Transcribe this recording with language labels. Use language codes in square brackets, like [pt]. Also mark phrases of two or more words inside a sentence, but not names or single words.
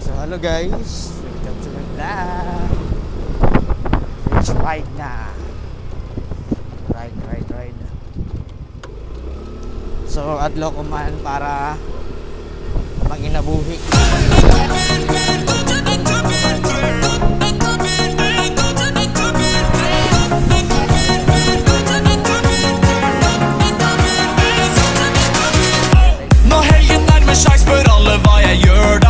[en] Hello guys, welcome to my vlog. Let's ride na. Ride. [ceb] So adlaw ko man para maginabuhi. [no] Når helgen nærmer seg, spør alle hva jeg gjør da.